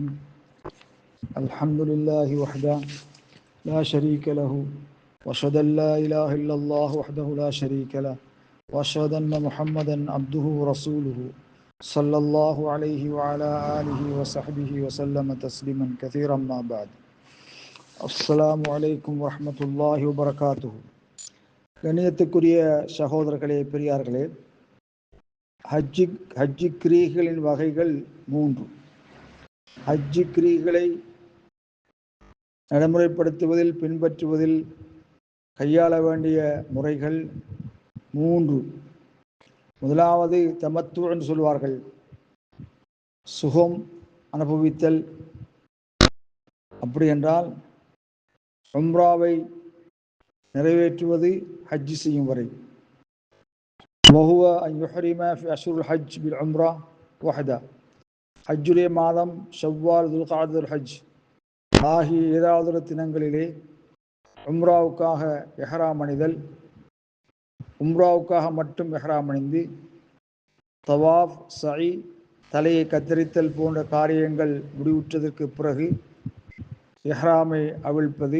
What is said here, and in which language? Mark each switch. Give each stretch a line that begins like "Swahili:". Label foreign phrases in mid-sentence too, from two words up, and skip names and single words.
Arabic: الحمد لله وحده لا شريك له وأشهد أن لا إله إلا الله وحده لا شريك له وأشهد أن محمدا عبده ورسوله صلى الله عليه وعلى آله وصحبه وسلم تسليما كثيرا. ما بعد. السلام عليكم ورحمة الله وبركاته.
Tamil: கண்ணியத்துக்குரிய சகோதரர்களே, பெரியார்களே, ஹஜ்ஜி கிரியைகளின் வகைகள் 3. ஹஜ்ஜி கிரியைகளை நடைமுறைப்படுத்துவதில், பின்பற்றுவதில் கையாள வேண்டிய முறைகள் 3. முதலாவது தமத்து என்று சொல்வார்கள், சுகம் அனுபவித்தல். அப்படி என்றால் உம்ராவை நிறைவேற்றுவது ஹஜ்ஜி செய்யும் வரை.
Arabic: وهو أن يحرم في أشهر الحج بالعمرة وحده.
Tamil: ஹஜ்ஜுடைய மாதம் ஷவ்வால், துல்காதுல் ஹஜ் ஆகிய ஏதாவது தினங்களிலே உம்ராவுக்காக எஹ்ராம் அணிதல், உம்ராவுக்காக மட்டும் எஹ்ராம் அணிந்து தவாஃப், சஇ, தலையை கத்தரித்தல் போன்ற காரியங்கள் முடிவுற்றதற்கு பிறகு எஹ்ராமை அவிழ்ப்பது.